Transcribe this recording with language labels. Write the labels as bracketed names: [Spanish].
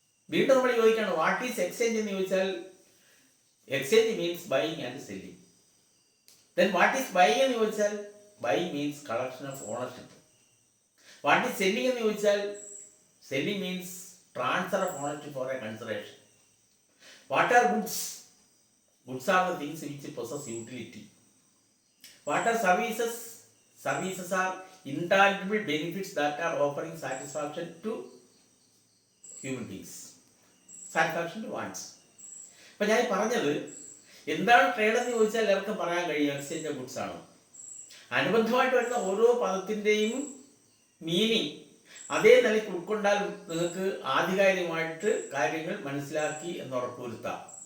[Malayalam] വീണ്ടും നമ്മൾ ചോദിക്കുകയാണ് [English] what is exchange [Malayalam] എന്ന് ചോദിച്ചാൽ [English] Exchange means buying and selling. Then what is buying [Malayalam] എന്ന് ചോദിച്ചാൽ [English] Buying means collection of ownership. What is selling [Malayalam] എന്ന് ചോദിച്ചാൽ [English] Selling means transfer of ownership for a consideration. What are goods? Goods are the things which possess utility. What are services? Services are intangible benefits that are offering satisfaction to human beings. Satisfaction to wants. [Malayalam] അപ്പോൾ ഞാൻ പറഞ്ഞത് എന്താണ് trade എന്ന് ചോദിച്ചാൽ എല്ലാവർക്കും പറയാൻ കഴിയും exchange of goods ആണ്. അനുബന്ധമായിട്ട് വരുന്ന ഓരോ പദത്തിൻ്റെയും മീനിങ് അതേ നിലയ്ക്ക് ഉൾക്കൊണ്ടാൽ നിങ്ങൾക്ക് ആധികാരികമായിട്ട് കാര്യങ്ങൾ മനസ്സിലാക്കി എന്ന് ഉറപ്പുവരുത്താം.